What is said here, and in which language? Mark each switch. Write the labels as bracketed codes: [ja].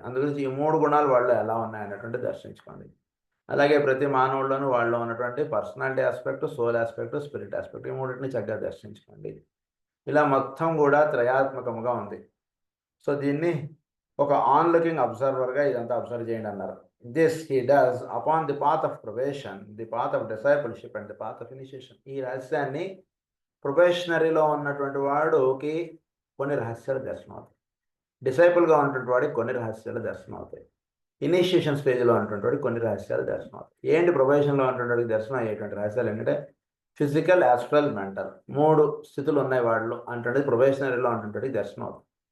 [te] అందుగురించి ఈ మూడు గుణాలు వాళ్ళు ఎలా ఉన్నాయన్నటువంటి దర్శించుకోండి. అలాగే ప్రతి మానవుల్లోనూ వాళ్ళలో ఉన్నటువంటి personality aspect, soul aspect, spirit aspect ఈ మూడింటిని చక్కగా దర్శించుకోండి. ఇలా మొత్తం కూడా త్రయాత్మకముగా ఉంది. సో దీన్ని ఒక ఆన్ లుకింగ్ అబ్జర్వర్గా ఇదంతా అబ్జర్వ్ చేయండి అన్నారు. [en] This he does upon the path of probation, the path of discipleship and the path of initiation. [te] ఈ రహస్యాన్ని ప్రొబేషనరీలో ఉన్నటువంటి వాడుకి కొన్ని రహస్యాలు దర్శనం అవుతాయి, డిసైపుల్గా ఉన్నటువంటి వాడికి కొన్ని రహస్యాలు దర్శనం అవుతాయి, ఇనిషియేషన్ స్టేజ్లో ఉన్నటువంటి వాడికి కొన్ని రహస్యాలు దర్శనం అవుతాయి. ఏంటి ప్రొబేషన్లో ఉన్నటువంటి వాడికి దర్శనం అయ్యేటువంటి రహస్యాలు ఏంటంటే, ఫిజికల్, యాస్ట్రల్, మెంటల్ మూడు స్థితులు ఉన్నాయి వాళ్ళు అంటే ప్రొబేషనరీలో ఉన్నటువంటి దర్శనం అవుతుంది.